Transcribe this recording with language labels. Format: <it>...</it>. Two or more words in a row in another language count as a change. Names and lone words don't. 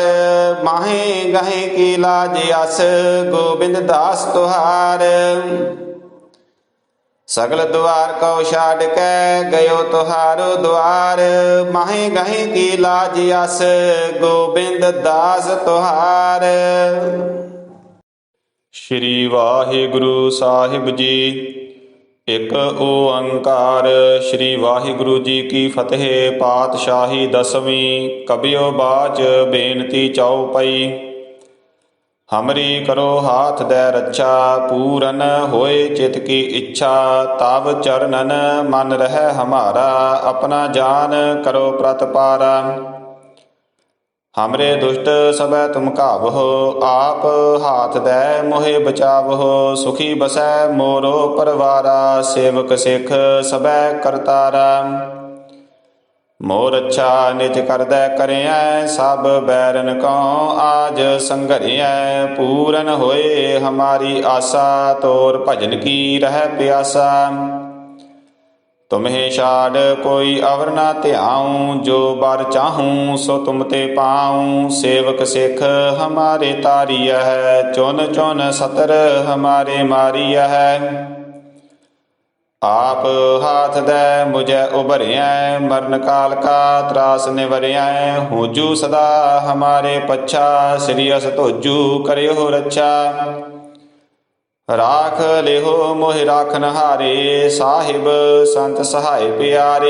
<bra>माहे गहे की लाज अस, गोबिंद दास तुहार। सगल द्वार को छाड़ के, गयो तुहारो द्वार। माहे गहे की लाज अस, गोबिंद दास तुहार। श्री वाहिगुरु साहिब जी।</bra> <pa>ਇੱਕ ਓੰਕਾਰ ਸ੍ਰੀ ਵਾਹਿਗੁਰੂ ਜੀ ਕੀ ਫਤਿਹ। ਪਾਤਸ਼ਾਹੀ ਦਸਵੀਂ। ਕਬਿਓ ਬਾਚ ਬੇਨਤੀ ਚਉਪਈ।</pa> <bra>ਹਮਰੀ ਕਰੋ ਹਾਥ ਦੈ ਰੱਛਾ, ਪੂਰਨ ਹੋਏ ਚਿਤ ਕੀ ਇੱਛਾ। ਤਬ ਚਰਨਨ ਮਨ ਰਹਿ ਹਮਾਰਾ, ਆਪਣਾ ਜਾਨ ਕਰੋ ਪ੍ਰਤਪਾਰਾ। हमरे दुष्ट सबै तुम कावहो, आप हाथ दै मोहे बचावहो। सुखी बसै मोरो परवारा, सेवक सिख सबै करतारा। मोर अच्छा निज करदै करियै, सब बैरन को आज संघरियै। पूरन होए हमारी आसा, तोर भजन की रह प्यासा। तुम्हें छाड़ कोई अवर ना ध्याऊं, जो बर चाहूं सो तुम ते पाऊं। सेवक सिख हमारे तारिया है, चुन चुन सतर हमारे मारिया है। आप हाथ दे मुझे उभरिया, मरण काल का त्रास निवरिया। होजू सदा हमारे पच्छा, श्री अस तोजू करियो रक्षा। राख लेहो मोहि राखन हारे, साहिब संत सहाय प्यारे।</bra>